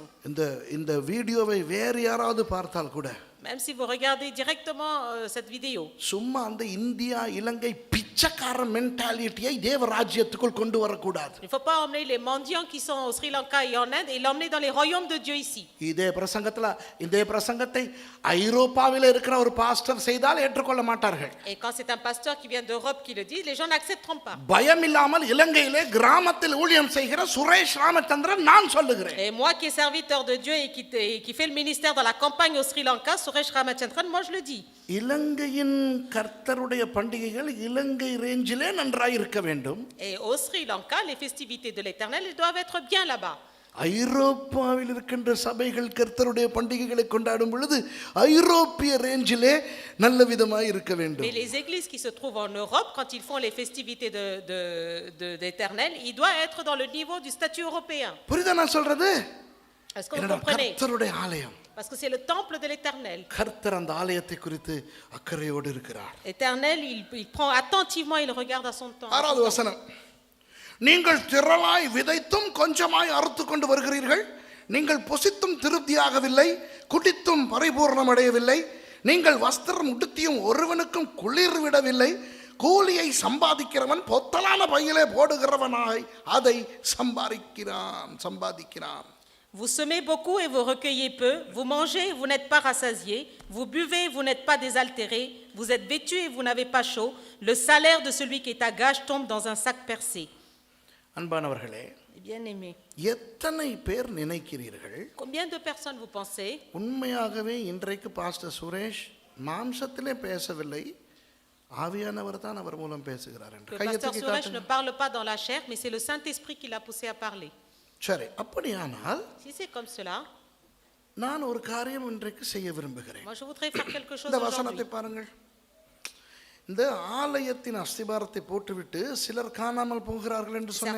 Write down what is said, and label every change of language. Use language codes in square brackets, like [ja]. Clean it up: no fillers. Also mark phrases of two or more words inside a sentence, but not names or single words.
[ta] இந்த வீடியோவை வேறு யாராவது பார்த்தால் கூட [fr] Même si vous regardez directement cette vidéo, [ta] சும்மா அந்த இந்தியா இலங்கை பிச்சைக்கார மென்டாலிட்டியை தேவராஜ்யத்துக்குள் கொண்டு வரக்கூடாது. [fr] il ne faut pas emmener les mendiants qui sont au Sri Lanka et en Inde et l'emmener dans les royaumes de Dieu ici. [ta] இதே பிரசங்கத்தை ஐரோப்பாவில் இருக்கிற ஒரு பாஸ்டர் செய்தால் ஏற்றுக்கொள்ள மாட்டார்கள். [fr] Et quand c'est un pasteur qui vient d'Europe qui le dit, les gens n'accepteront pas. [ta] பயம் இல்லாமல் இலங்கையிலே கிராமத்தில் ஊழியம் செய்கிற சுரேஷ் ராமச்சந்திரன் நான் சொல்லுகிறேன். [fr] Et moi qui est serviteur de Dieu et qui fait le ministère dans la campagne au Sri Lanka, Suresh Ramachandran, moi je le dis. [ta] இலங்கையின் கர்த்தருடைய பண்டிகைகள் இலங்கை ரேஞ்சிலே நன்றாய் இருக்க வேண்டும். [fr] Et au Sri Lanka, les festivités de l'Éternel, elles doivent être bien là-bas. [ta] ஐரோப்பாவில் இருக்கின்ற சபைகள் கர்த்தருடைய பண்டிகைகளை கொண்டாடும் பொழுது ஐரோப்பிய ரேஞ்சிலே நல்ல விதமாய் இருக்க வேண்டும். [fr] Mais les églises qui se trouvent en Europe, quand ils font les festivités d'Éternel, ils doivent être dans le niveau du statut européen. [ta] புரியுதா நான் சொல்றது? [fr] Est-ce que vous comprenez? [ta] கர்த்தருடைய ஆலயம். [fr] Parce que c'est le temple de l'Éternel. [ta] கர்த்தர் அந்த ஆலயத்தை குறித்து அக்கறையோடு இருக்கிறார். [fr] L'Éternel, il prend attentivement, il regarde à son temps. [ta] ஆறாவது வசனம். நீங்கள் திரளாய் விதைத்தும் கொஞ்சமாய் அறுத்து கொண்டு வருகிறீர்கள். நீங்கள் புசித்தும் திருப்தியாகவில்லை, குடித்தும் பரிபூர்ணம் அடையவில்லை. நீங்கள் வஸ்திரம் உடுத்தியும் ஒருவனுக்கும் குளிர் விடவில்லை. கூலியை சம்பாதிக்கிறவன் பொத்தலான பையிலே போடுகிறவனாய் அதை சம்பாதிக்கிறான். [fr] Vous semez beaucoup et vous recueillez peu, vous mangez et vous n'êtes pas rassasiés, vous buvez et vous n'êtes pas désaltérés, vous êtes vêtus et vous n'avez pas chaud, le salaire de celui qui est à gage tombe dans un sac percé. [ta] அன்பானவர்களே, [fr] Bien-aimés, [ta] எத்தனை பேர் நினைக்கிறீர்கள் [fr] combien de personnes vous pensez [ta] உண்மையாகவே இன்றைக்கு பாஸ்டர் சுரேஷ் மாம்சத்திலே பேசவில்லை, ஆவியானவர் தான் அவர் மூலம் பேசுகிறார் என்று [fr] que Pasteur Suresh ne parle pas dans la chair, mais c'est le Saint-Esprit qui l'a poussé à parler. [ta] சரி, அப்படியானால் [fr] Si c'est comme cela, [ta] நான் ஒரு காரியம் இன்றைக்கு செய்ய விரும்புகிறேன். [fr] moi je voudrais faire quelque chose [ta] இந்த [fr] aujourd'hui. [ta] வசனத்தை பாருங்கள். இந்த ஆலயத்தின் அஸ்திபாரத்தை போட்டுவிட்டு சிலர் காணாமல் போகிறார்கள் என்று சொன்னேன்.